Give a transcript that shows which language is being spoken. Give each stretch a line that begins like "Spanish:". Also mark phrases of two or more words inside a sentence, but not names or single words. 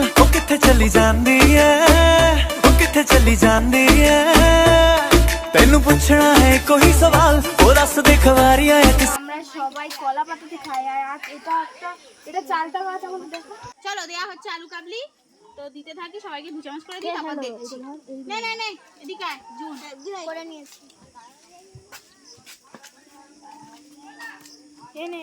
Punjabi: ਓ ਕਿੱਥੇ ਚਲੀ ਜਾਂਦੀ ਹੈ, ਓ ਕਿੱਥੇ ਚਲੀ ਜਾਂਦੀ ਹੈ, ਤੈਨੂੰ ਪੁੱਛਣਾ ਹੈ ਕੋਈ ਸਵਾਲ, ਓ ਦੱਸ ਦੇ ਖਵਾਰੀਆਂ ਹੈ ਕਿਸ।
Bangla: আমরা সবাই কলা পাতাতে খাই, আর এটা চালটা গাছ আমাদের দেখো। চলো দেয়া হচ্ছে আলু কাবলি, তো দিতে থাকি, সবাইকে দু চামচ করে দিই, তারপর দেখছি। নে নে নে, এদিকে আয়, জুন করে নিয়েছি। এনে